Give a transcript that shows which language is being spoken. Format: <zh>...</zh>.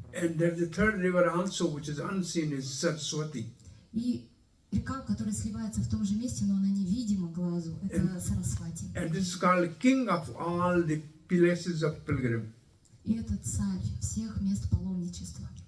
<en>And there's the third river also, which is unseen, is Saraswati.</en> <ru>И река, которая сливается в том же месте, но она невидима глазу, это Сарасвати.</ru> <en>And this is called king of all the places of pilgrim.</en> <ru>И это царь всех мест паломничества.</ru>